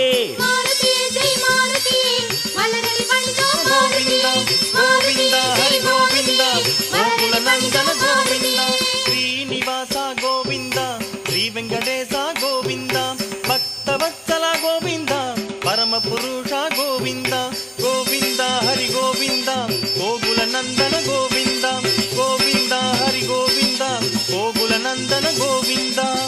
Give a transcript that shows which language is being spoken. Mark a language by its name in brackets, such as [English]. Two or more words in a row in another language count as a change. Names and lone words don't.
[Tamil] மாருதியே ஜெய் மாருதியே மலரடி பணிந்தோம் மாருதியே மாருதியே ஜெய் மாருதியே மலரடி பணிந்தோம் மாருதியே [Kannada] ಶ್ರೀನಿವಾಸ ಗೋವಿಂದ ಶ್ರೀ ವೆಂಕಟೇಶ ಗೋವಿಂದ ಭಕ್ತವತ್ಸಲ ಗೋವಿಂದ ಪರಮ ಪುರುಷ ಗೋವಿಂದ ಗೋವಿಂದ ಹರಿ ಗೋವಿಂದ ಗೋಕುಲ ನಂದನ ಗೋವಿಂದ ಗೋವಿಂದ ಹರಿ ಗೋವಿಂದ ಗೋಕುಲ ನಂದನ ಗೋವಿಂದ